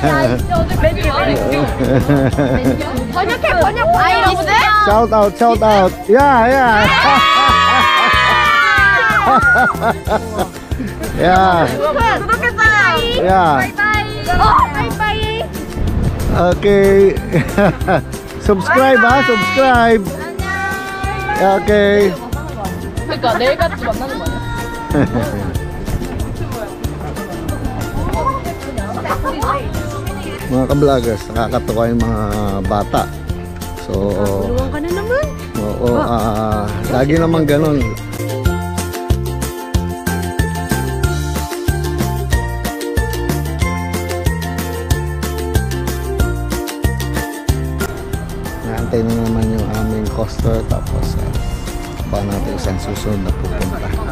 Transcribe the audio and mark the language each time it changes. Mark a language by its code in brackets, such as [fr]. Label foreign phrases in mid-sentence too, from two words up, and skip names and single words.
[ko] 번역 아이러브들? [en] Shout out, shout out. Yeah, yeah. Yeah. [ko] 구독했어요. [en] Yeah. [ko] 바이바이. [en] Okay. Subscribe, ha? Subscribe. Okay. [ko] 그러니까 내일같이 만나는 거 아니야? [tl] Mga ka-vloggers, nakakatawa yung mga bata. So, Tulungan ka na naman. oo, lagi naman ganun. Naantay na naman yung aming coaster, tapos ba natin isang susunod na pupunta.